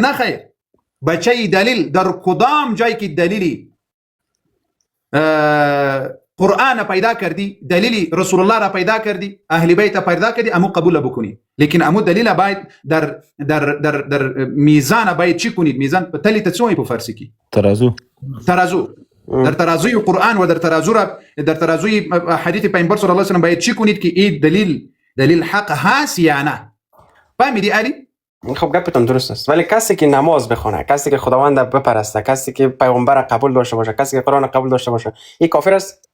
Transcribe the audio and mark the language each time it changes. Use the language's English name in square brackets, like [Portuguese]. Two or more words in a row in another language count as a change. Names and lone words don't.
[Persian] نه خیر، بچه دلیل در کدام جایی که دلیلی قرآن پیدا کردی، دلیلی رسول الله را پیدا کردی، اهل بیت پیدا کردی، امو قبول بکنی. لیکن امو دلیل باید در میزان باید چی کنید؟ میزان تلی تسوی [Pashto] په فارسی کی [Persian] ترازو در ترازوی قرآن و در ترازوی حدیث پیامبر صلی الله علیه و سلم باید چی کنید که این دلیل حق هست یا نه. فهمیدی علی؟ خب گپتون درست است، ولی کسی که نماز بخونه، کسی که خداوند بپرسته، کسی که پیغمبر قبول داشته باشه، کسی که قرآن قبول داشته باشه، این کافر است؟